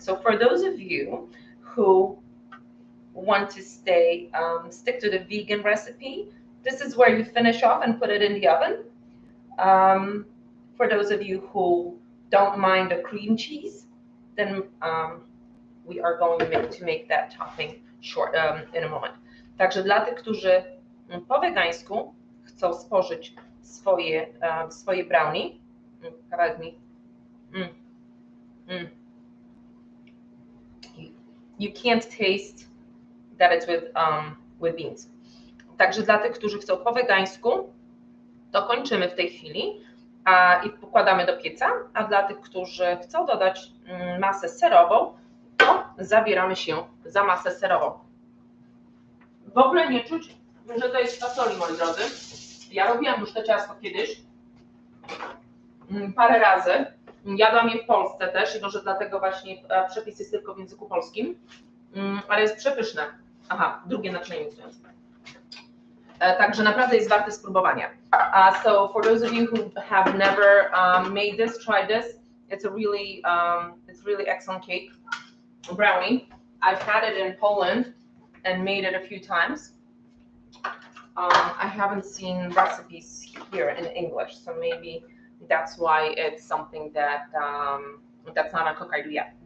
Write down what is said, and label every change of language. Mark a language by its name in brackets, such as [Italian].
[English] So for those of you who want to stick to the vegan recipe, this is where you finish off and put it in the oven. For those of you who don't mind the cream cheese, then we are going to make that topping short in a moment. [Polish] Także dla tych, którzy po wegańsku chcą spożyć swoje brownie, kawałek mi. [English] You can't taste that it's with beans. [Polish] Także dla tych, którzy chcą po wegańsku, to kończymy w tej chwili i wkładamy do pieca, a dla tych, którzy chcą dodać masę serową, to zabieramy się za masę serową. W ogóle nie czuć, że to jest fasoli, moi drodzy. Ja robiłam już to ciasto kiedyś, parę razy. Jadłam je w Polsce też i może dlatego właśnie przepis jest tylko w języku polskim, ale jest przepyszne. Aha, drugie naczynie miksujące. Także naprawdę jest warte spróbowania. [English] So for those of you who have never made this, try this. It's a really excellent cake, brownie. I've had it in Poland and made it a few times. I haven't seen recipes here in English, so maybe that's why it's something that's not a cook idea.